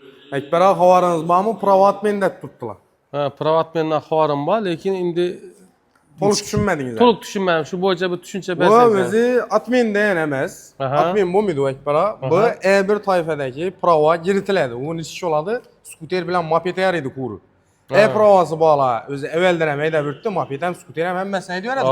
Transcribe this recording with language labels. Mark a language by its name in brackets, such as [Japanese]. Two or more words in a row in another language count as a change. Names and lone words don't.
[Uzbek] Ekber ağa xabarınız barmı? Privat mende tuttular. Ha, privat menden xabarım var, lekin indi To'liq tushunmadingiz. to'liq tushunmadim. Shu bo'yicha bir tushuncha Bu bersangiz. o'zi admindan emas. Aha. Admin bo'lmaydi u Ekber ağa. Bu E1 toifadagi prava kiritiladi. U ish oladi. Skuter bilan moped yaraydi kuru. E-pravası bo'la o'zi evveldan ham haydab yuribdi, moped ham skuter ham hammasini haydab yuradi.